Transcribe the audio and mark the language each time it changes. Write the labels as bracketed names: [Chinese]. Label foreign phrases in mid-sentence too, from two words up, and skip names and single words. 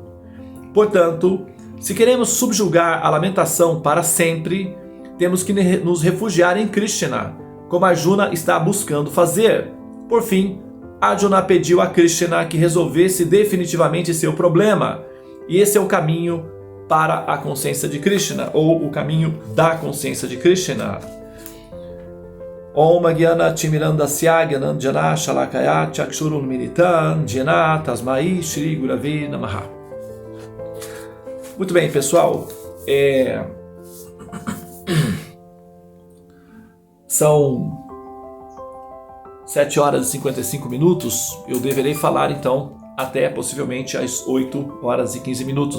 [Portuguese] Portanto, se queremos subjugar a lamentação para sempre, temos que nos refugiar em Krishna, como Arjuna está buscando fazer. Por fim, Arjuna pediu a Krishna que resolvesse definitivamente seu problema, e esse é o caminho para a consciência de Krishna, ou o caminho da consciência de Krishna. [Sanskrit] ॐ ज्ञान तिमिरान्धस्य ज्ञानाञ्जन शलाकया चक्षुरुन् मीलितं येन तस्मै श्री गुरवे नमः. [Portuguese] Muito bem, pessoal. São 7 horas e 55 minutos. Eu deverei falar então até possivelmente às 8 horas e 15 minutos.